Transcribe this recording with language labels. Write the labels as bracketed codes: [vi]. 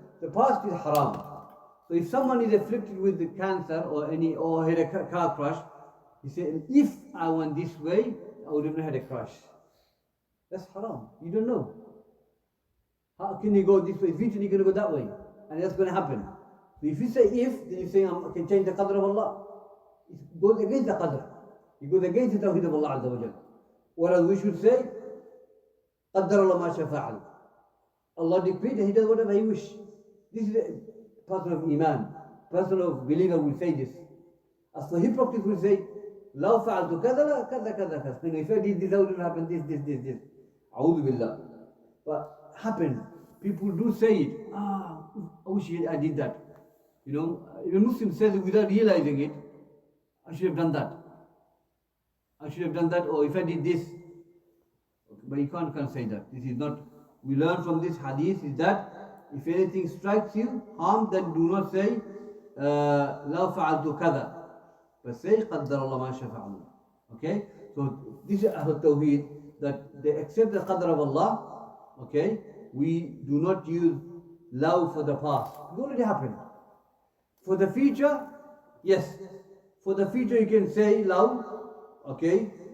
[en] The past is haram. So if someone is afflicted with the cancer or had a car crash, he said, if I went this way, I would have never had a crash. That's haram. You don't know. How can you go this way? Eventually you're going to go that way. And that's going to happen. So if you say if, then you're saying I can change the qadr of Allah. It goes against the qadr. It goes against the Tawheed of Allah Azza wa Jal. Whereas we should say, [ar] قدر الله ما شاء فعل. [en] Allah decreed and He does whatever He wish. This is a person of Iman. Person of believer will say this. As for hypocrites will say, [ar] لو فعلت كذا كذا كذا كذا. [en] If I did this, I would happen this. [ar] أعوذ بالله. [en] But happened. People do say it. I wish I did that. You know, even Muslim says it without realizing it. I should have done that. Or if I did this. But you can't say that. This is not. We learn from this hadith is that if anything strikes you, harm, then do not say [ar] لو فعلت كذا. [en] But say [ar] قدر الله ما شاء فعل. [en] Okay? So this is Ahlul Tawheed, that they accept the qadr of Allah. Okay? We do not use law for the past. It already happened. For the future, yes. For the future you can say law. Okay?